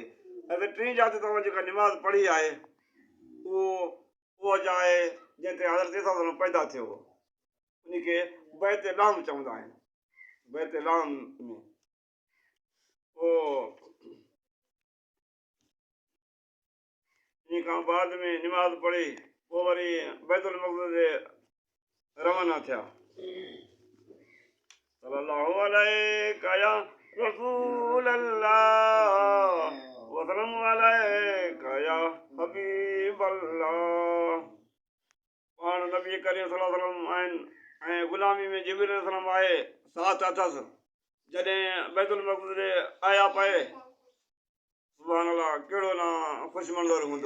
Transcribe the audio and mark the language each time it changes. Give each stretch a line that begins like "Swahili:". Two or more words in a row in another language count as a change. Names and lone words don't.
Sindhi: ऐं टीं जाइ ते तव्हां जेका निमाज़ पढ़ी आहे उहा जाइ जंहिं ते हज़रत ईसा अलैहिस्सलाम पैदा थियो हो, उनखे बैत लाम चवंदा आहिनि। बैत लाम में पोइ इन खां बाद में निमाज़ पढ़ी पोइ वरी बैतुल मक़दस ते रवाना थिया।
Arabic: صلى الله عليك يا رسول الله وسلم عليك يا حبيب الله.
Sindhi: पाण नबी करीम
Arabic: صلى الله عليه وسلم
Sindhi: आहिनि ऐं ग़ुलामी में जिब्रील अलैहिस्सलाम आहे साथ अथसि। जॾहिं बैतुल मक़दस ते आया पए
Arabic: سبحان الله
Sindhi: कहिड़ो न ख़ुशि मंज़र हूंदो।